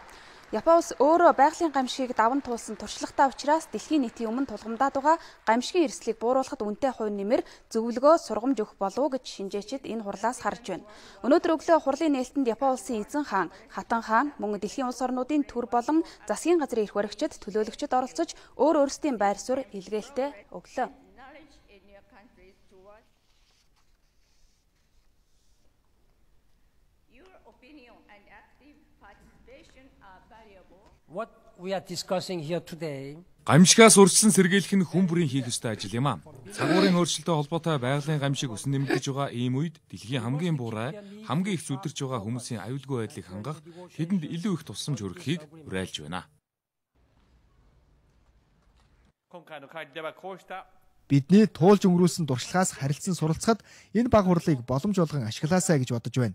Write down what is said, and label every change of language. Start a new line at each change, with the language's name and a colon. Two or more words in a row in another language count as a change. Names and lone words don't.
Mongolian: Япон улс өөрөө байгалийн гамшигыг даван туулсан туршлагатай учраас дэлхийн нийтийн өмнө тулгамдаад байгаа гамшигын эрсдлийг бууруулахад үнэтэй хувь нэмэр зөвлөгөө сургамж өгөх болов уу гэж шинжээчид энэ хурлаас харж байна. Өнөөдөр өглөө хурлын нээлтэнд Япон улсын эзэн хаан, хатан хаан, мөн дэлхийн улс орнуудын төр болон засгийн газрын эрх баригчид, төлөөлөгчид оролцож өөр өөрсдийн байр суурь илгээлтээ өглөө.
English: What we are discussing here today.
Mongolian: Гамшигаас урьдчилан сэргийлэх нь хүн бүрийн хийх ёстой ажил юм а. Цагуурын өөрчлөлтөд холбоотой байгалийн гамшиг өсөн нэмэгдэж байгаа ийм үед дэлхийн хамгийн буурай, хамгийн их зүдэрч байгаа хүмүүсийн аюулгүй байдлыг хангах тэдэнд илүү их тусламж өргөхийг уриалж байна. Бидний туулж өнгөрүүлсэн дуршлагаас харилцан суралцахад энэ баг хурлыг боломж болгон ашиглаасай гэж бодож байна.